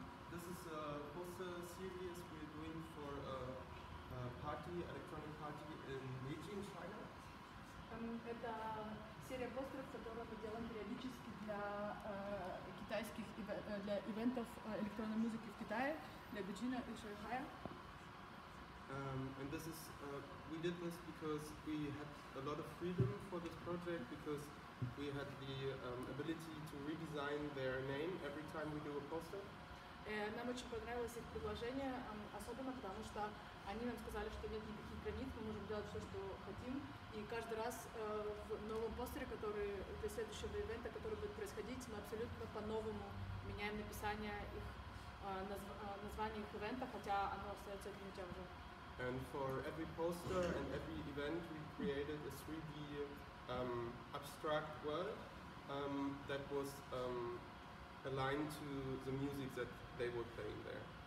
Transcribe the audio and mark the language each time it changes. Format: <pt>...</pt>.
<en>This is a poster series we're doing for a party, electronic party in Beijing, China.</en> <ru>Это серия постеров, которые мы делаем периодически для китайских для ивентов электронной музыки в Китае, для Бейджина и Шанхая.</ru> <en>And this is we did this because we had a lot of freedom for this project because we had the ability to redesign their name every time we do a poster.</en> <ru>Нам очень понравилось их предложение, особенно потому что они нам сказали, что нет никаких границ, мы можем делать все, что хотим. И каждый раз в новом постере, который для следующего ивента, который будет происходить, мы абсолютно по-новому меняем написание их названия их ивента, хотя оно остается одним и тем же.</ru> <en>And for every poster and every event, we created a 3D abstract world that was aligned to the music that they were playing there.</en>